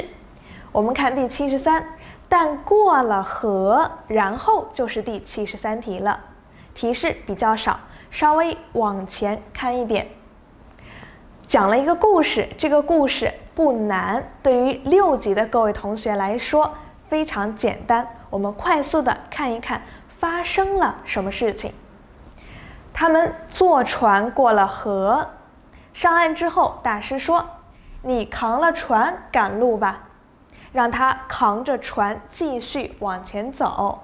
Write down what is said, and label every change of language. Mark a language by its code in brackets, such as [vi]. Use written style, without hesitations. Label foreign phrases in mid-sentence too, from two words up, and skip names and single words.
[zh] 我們看第73，但過了河，然後就是第73題了。提示比較少，稍微往前看一點。講了一個故事，這個故事不難，對於6級的各位同學來說非常簡單。我們快速的看一看發生了什麼事情。他們坐船過了河，上岸之後，大師說：“你扛了船趕路吧。” 讓他扛着船繼續往前走。